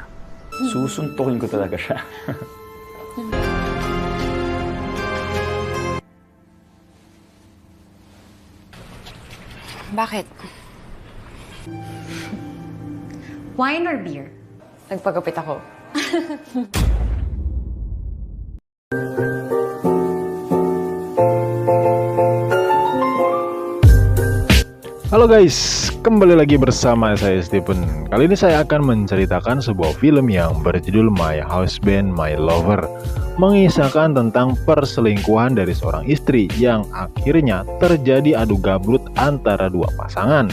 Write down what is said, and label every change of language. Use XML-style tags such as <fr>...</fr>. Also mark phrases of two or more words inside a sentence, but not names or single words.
<tl>Susuntukin ko talaga siya. Bakit?</tl> <en>Wine or beer?</en> <tl>Nagpagupit ako.</tl> <id>Halo guys, kembali lagi bersama saya Stephen. Kali ini saya akan menceritakan sebuah film yang berjudul My Husband, My Lover, mengisahkan tentang perselingkuhan dari seorang istri yang akhirnya terjadi adu gabrut antara dua pasangan.</id>